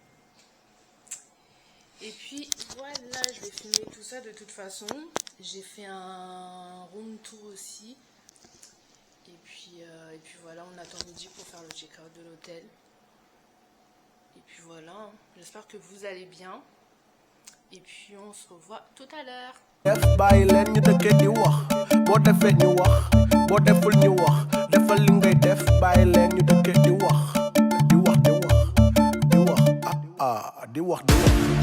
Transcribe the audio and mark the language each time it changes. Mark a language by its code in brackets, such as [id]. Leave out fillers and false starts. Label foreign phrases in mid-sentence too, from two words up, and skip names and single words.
[fr] Et puis voilà, je vais filmer tout ça de toute façon. J'ai fait un [en] room tour [fr] aussi. Et puis voilà, on attend midi pour faire le check-out de l'hôtel. Et puis voilà, j'espère que vous allez bien. Et puis on se revoit tout à l'heure. [wo] Def bàyyi leen ñu dëkkee di wax boo defee ñu wax boo deful ñu wax defal li ngay def bàyyi leen ñu dëkkee di wax di wax di wax di wax di wax.